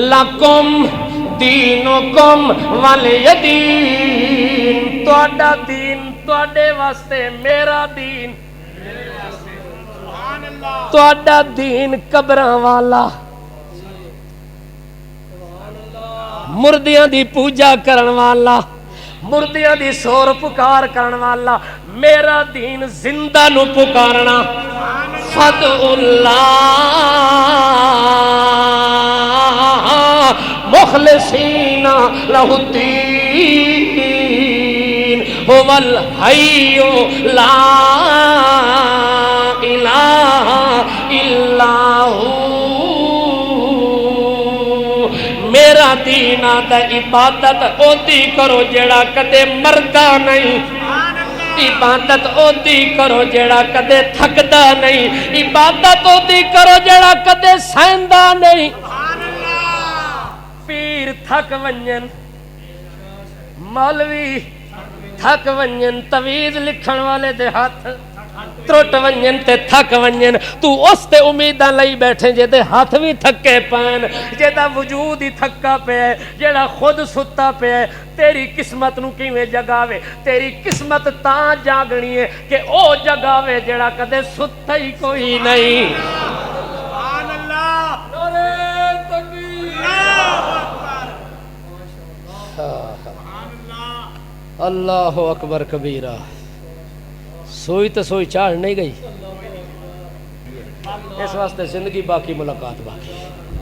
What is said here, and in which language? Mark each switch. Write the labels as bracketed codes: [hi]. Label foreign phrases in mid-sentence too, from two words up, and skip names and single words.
[ar] لکم دینکم ولی دین، [pa] تہاڈا دین تہاڈے واسطے، میرا دین [ar] سبحان اللہ، [pa] تہاڈا دین قبراں والا، مردیاں دی پوجا کرن والا، مردیاں دی سور پکار کرن والا، میرا دین زندہ نو پکارنا، [ar] فدعوا اللہ مخلصین لہ الدین هو الحی لا الہ الا ہو۔ [pa] میرا دین آتا عبادت اودی کرو جڑا کدے مردہ نہیں، عبادت اودی کرو جڑا کدے تھکدا نہیں، عبادت اودی کرو جڑا کدے سہندا نہیں۔ [skr] پیر تھک ونجن، مولوی تھک ونجن، تویز لکھن والے دے ہاتھ ترٹ ونجن تے تھک ونجن، تو اس تے امیداں لئی بیٹھے جے دے ہاتھ بھی تھکے پین، جے دا وجود ہی تھکا پہ ہے، جیڑا خود ستا پہ ہے، تیری قسمت نو کیویں جگاوے؟ [pa] تیری قسمت تاں جاگنی ہے کہ او جگاوے جیڑا کدے ستا ہی کوئی نہیں۔ [ar] سبحان اللہ، [ur] نعرہ تکبیر، [ar] اللہ اکبر، سبحان اللہ، اللہ اکبر کبیرہ، [pa] سوئی تو سوئی چاڑ نہیں گئی، اس واسطے زندگی باقی ملاقات باقی.